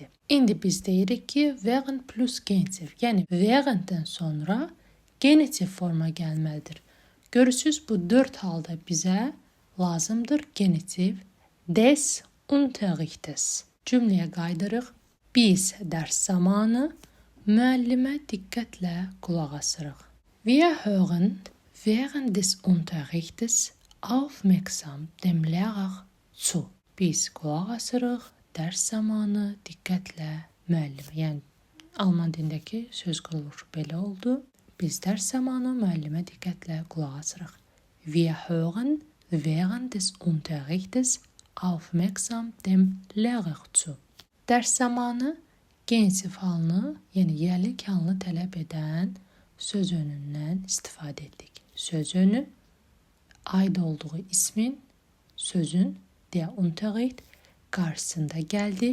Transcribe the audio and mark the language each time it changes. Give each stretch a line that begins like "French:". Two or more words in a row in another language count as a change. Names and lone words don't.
Azerbaijani: İndi biz deyirik ki, während plus genitiv, yəni währenddən sonra genitiv forma gəlməlidir. Görürsüz, bu 4 halda bizə lazımdır genitiv
German: des Unterrichtes.
Azerbaijani: Cümləyə qaydırıq. Biz dərs zamanı müəllimə diqqətlə qulaq asırıq.
German: Wir hören während des Unterrichtes aufmerksam dem Lehrer zu.
Azerbaijani: Biz qulaq asırıq, dərs zamanı diqqətlə müəllimə. Yəni, Alman dilindəki söz quruluşu belə oldu. Biz dərs zamanı müəllimə diqqətlə qulaq asırıq.
German: Wir hören während des Unterrichtes aufmerksam dem Lehrer zu.
Azerbaijani: Dərs zamanı genitiv halını, yəni yerlik halını tələb edən söz önündən istifadə etdik. Söz önü aid olduğu ismin, sözün
German: der Unterricht
Azerbaijani: qarşısında gəldi.